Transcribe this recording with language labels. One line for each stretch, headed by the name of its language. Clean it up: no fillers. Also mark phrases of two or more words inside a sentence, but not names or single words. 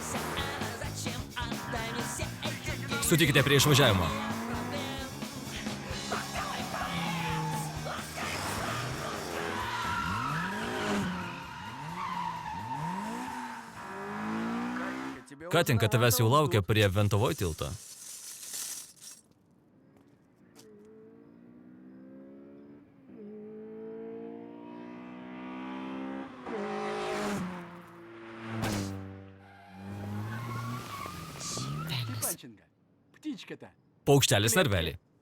Lithuanian: Sutikite prie išvažiavimo. Katinka tavęs jau laukia prie Ventovoj tilto.
Russian: Степанченко, птичка-то.
Lithuanian: Paukštelis narvelį.